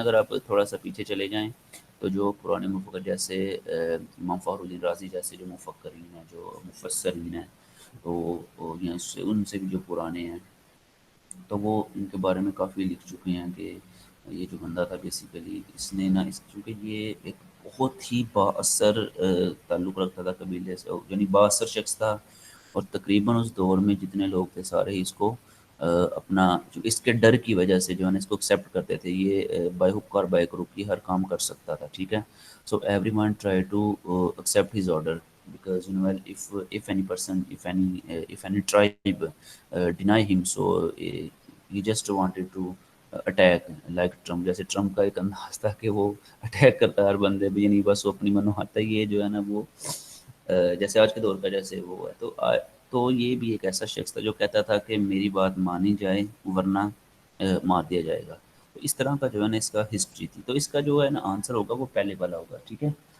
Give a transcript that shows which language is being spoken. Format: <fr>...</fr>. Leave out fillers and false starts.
<ur>اگر آپ تھوڑا سا پیچھے چلے جائیں تو جو پرانے مفکر جیسے امام فخر الدین رازی جیسے جو مفکرین ہیں جو مفسرین ہیں تو ان سے بھی جو پرانے ہیں تو وہ ان کے بارے میں کافی لکھ چکے ہیں کہ یہ جو بندہ تھا بیسیکلی اس نے نا کیونکہ یہ ایک بہت ہی با اثر تعلق رکھتا تھا قبیلے سے یعنی با اثر شخص تھا. اور تقریباً اس دور میں جتنے لوگ تھے سارے اس کو اپنا اس کے ڈر کی وجہ سے جو ہے نا اس کو ایکسیپٹ کرتے تھے. یہ</ur> <en>by hook or by crook</en> <ur>ہر کام کر سکتا تھا. ٹھیک ہے.</ur> <en>So everyone try to accept his order because if any person if any tribe deny him so he just wanted to attack like Trump.</en> <ur>جیسے ٹرمپ کا ایک انداز تھا کہ وہ اٹیک کرتا ہے ہر بندے پہ یعنی بس وہ اپنی منو آتا ہے. یہ جو ہے نا وہ جیسے آج کے دور کا جیسے وہ ہے تو یہ بھی ایک ایسا شخص تھا جو کہتا تھا کہ میری بات مانی جائے ورنہ مار دیا جائے گا. تو اس طرح کا جو ہے نا اس کا ہسٹری تھی. تو اس کا جو ہے نا آنسر ہوگا وہ پہلے والا ہوگا. ٹھیک ہے.</ur>